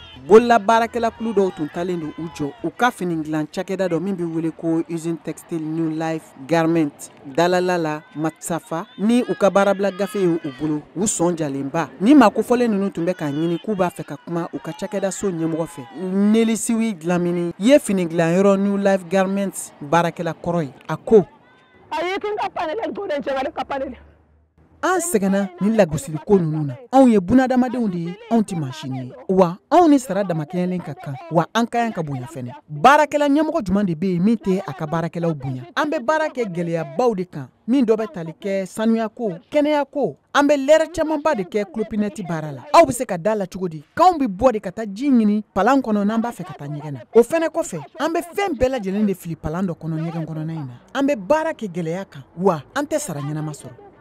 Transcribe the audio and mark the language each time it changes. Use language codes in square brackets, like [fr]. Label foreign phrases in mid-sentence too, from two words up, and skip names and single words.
[bm] bolla barakela kulu dɔw tun talen do u jɔ u ka fini dilan cakɛda dɔ min bɛ wele ko [fr] usine textile [bm] new life garment dalala la matsafa ni u ka baarabila gafe ye u bolo u sɔn jalenba ni maa kofɔlen ninnu tun bɛ k'a ɲini k'u b'a fɛ ka kuma u ka cakɛda so ɲɛmɔgɔ fɛ nelisiwi dilanmini ye fini dilanyɔrɔ new life garment baarakɛla kɔrɔ ye a ko an sɛgɛnna ni lagosili ko ninnu na anw ye bunadamadenw de ye anw tɛ mansini ye wa anw ni sara damakɛɲɛlen ka kan wa an ka yan ka bonya fɛnɛ baarakɛla ɲɛmɔgɔ juman de bɛ yen min tɛ a ka baarakɛlaw bonya an bɛ baara kɛ gɛlɛyabaw de kan min dɔ bɛ tali kɛ sanuya ko kɛnɛya ko an bɛ lɛrɛ camanba de kɛ kulopinɛti baara la aw bɛ se ka da la cogo di k'anw bɛ bɔ de ka taa ji ɲini palan kɔnɔ n'an b'a fɛ ka taa ɲɛgɛn na o fɛnɛ kɔfɛ an bɛ fɛn bɛɛ lajɛlen de fili palan dɔ kɔnɔ ɲɛgɛn kɔnɔna in na an bɛ baara kɛ gɛlɛya kan wa an tɛ sara ɲɛnama sɔrɔ